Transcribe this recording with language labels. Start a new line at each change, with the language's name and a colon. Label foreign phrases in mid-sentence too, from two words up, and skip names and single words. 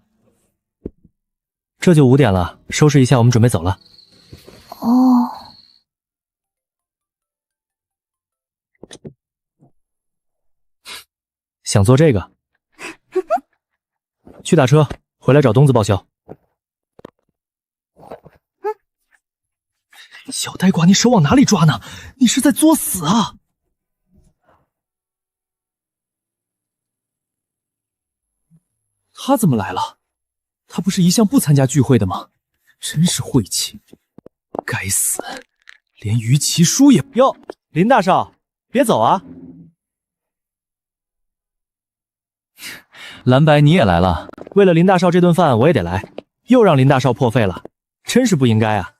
Chinese: 這就5點了，收拾一下，我們準備走了。哦。想做這個？去打車，回來找東子報銷。小呆瓜，你手往哪裡抓呢？你是在作死啊！他怎么來了？他不是一向不參加聚會的嗎？真是晦氣！該死，連於其叔也…… 喲，林大少，別走啊！藍白你也來了，為了林大少這頓飯我也得來，又讓林大少破費了，真是不應該啊！